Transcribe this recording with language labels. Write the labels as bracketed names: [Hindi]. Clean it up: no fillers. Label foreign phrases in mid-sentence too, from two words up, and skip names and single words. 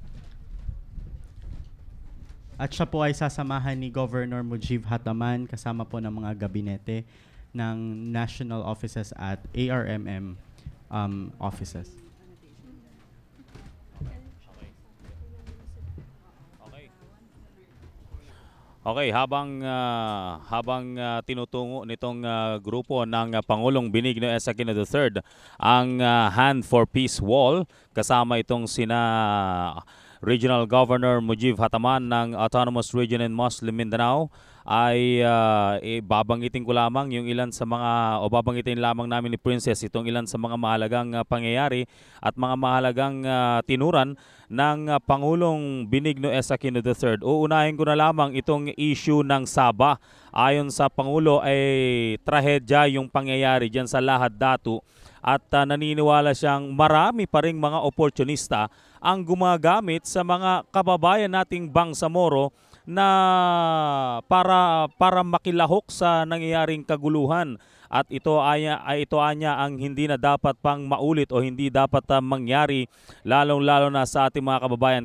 [Filipino] At siya po ay sasamahan ni Governor Mujib Hataman kasama po ng mga gabinete ng [English] national offices [Filipino] at [English] ARMM offices. [Filipino] Okay, habang tinutungo nitong grupo ng Pangulong Benigno S. Aquino III ang Hand for Peace Wall, kasama itong sina Regional Governor Mujib Hataman ng Autonomous Region in Muslim Mindanao ay babanggitin ko lamang yung ilan sa mga, o babanggitin lamang namin ni Princess itong ilan sa mga mahalagang pangyayari at mga mahalagang tinuran ng Pangulong Benigno S. Aquino III. Uunahin ko na lamang itong issue ng Sabah. Ayon sa Pangulo ay trahedya yung pangyayari dyan sa Lahad Datu at naniniwala siyang marami pa ring mga oportunista ang gumagamit sa mga kababayan nating Bangsamoro na para makilahok sa nangyayaring kaguluhan, at ito anya ang hindi na dapat pang maulit o hindi dapat mangyari lalong-lalo na sa ating mga kababayan.